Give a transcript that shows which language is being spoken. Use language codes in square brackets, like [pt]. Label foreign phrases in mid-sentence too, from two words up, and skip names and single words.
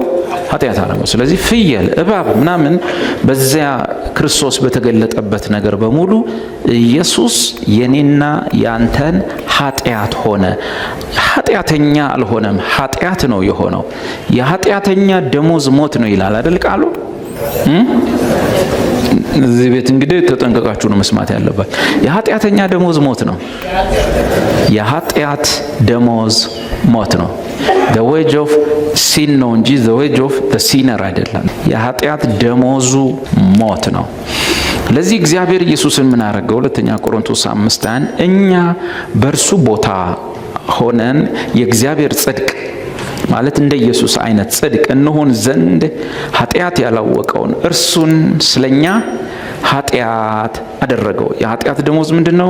[am] ኃጢአት አረገው። ስለዚህ ፍየል፣ እባብ ምናምን በዚያ ክርስቶስ በተገለጠበት ነገር በሙሉ ኢየሱስ የኔና ያንተን ኃጢአት ሆነ። ኃጢአተኛ አልሆነም፣ ኃጢአት ነው የሆነው። የኃጢአተኛ ደሞዝ ሞት ነው ይላል አይደል ቃሉ? እዚህ ቤት እንግዲህ ተጠንቀቃችሁ ነው መስማት ያለባት። የኃጢአተኛ ደሞዝ ሞት ነው። የኃጢአት ደሞዝ ሞት ነው። [en] the wage of sin [am] ነው እንጂ [en] the wage of the sinner [am] አይደለም። የኃጢአት ደሞዙ ሞት ነው። ለዚህ እግዚአብሔር ኢየሱስን ምን አደረገው? ሁለተኛ ቆሮንቶስ 5:1 እኛ በእርሱ ቦታ ሆነን የእግዚአብሔር ጽድቅ ማለት እንደ ኢየሱስ አይነት ጽድቅ እንሆን ዘንድ ኃጢአት ያላወቀውን እርሱን ስለኛ ኃጢአት አደረገው። የኃጢአት ደሞዝ ምንድነው?